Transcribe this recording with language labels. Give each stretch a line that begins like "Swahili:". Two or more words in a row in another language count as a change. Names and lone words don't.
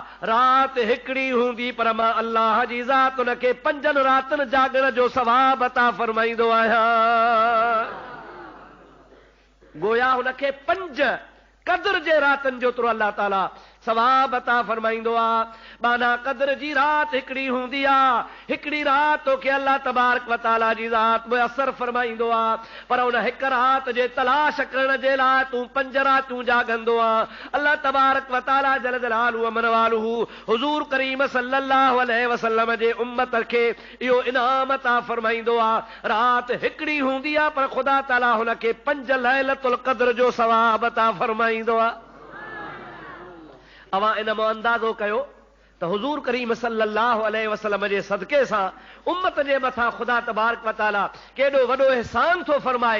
Sindhi: रात हिकिड़ी हूंदी पर मां अल्लाह जी ज़ात उन खे 5 रातनि जाॻण जो सवाब अता फरमाईंदो आहियां। गोया हुन खे 5 क़द्र जे रातनि जो तुर अल्लाह ताला सवाब अता फरमाईंदो आ। माना क़द्र जी रात हिकिड़ी हूंदी आ, हिकिड़ी रात तोखे
Arabic: الله تبارك وتعالى
Sindhi: जी ज़ात मुयसर फरमाईंदो आ, पर उन हिक रात जे तलाश करण जे लाइ तूं 5 रातूं जागंदो आ।
Arabic: الله تبارك وتعالى جل جلاله ومنواله
Sindhi: हुजूर करीम
Arabic: صلى الله عليه وسلم
Sindhi: जे उम्मत खे इहो इनाम अता फरमाईंदो आ। रात हिकिड़ी हूंदी आ पर ख़ुदा ताला हुन खे 5
Arabic: ليلة القدر
Sindhi: जो सवाब अता फरमाईंदो आ। अवां इन मां अंदाज़ो कयो त हुजूर करीम
Arabic: صلى الله عليه وسلم
Sindhi: जे सदके सां उम्मत जे मथां ख़ुदा
Arabic: تبارك وتعالى
Sindhi: केॾो वॾो एहसान थो फरमाए।